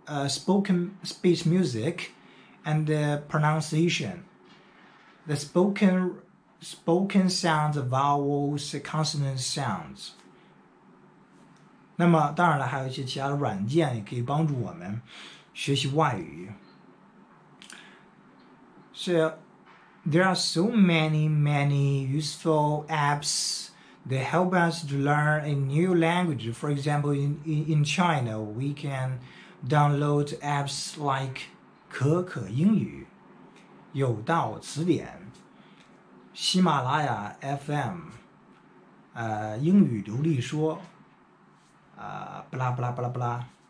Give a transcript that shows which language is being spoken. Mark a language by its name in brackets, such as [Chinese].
[English] spoken speech music and the pronunciation. The spoken sounds, vowels, consonant sounds. [Chinese] 那么当然了，还有一些其他的软件也可以帮助我们学习外语。 [English] So there are so many useful apps that help us to learn a new language. For example, in China, we can download apps like 可可英语、有道词典、喜马拉雅 FM、英语流利说blah blah blah blah.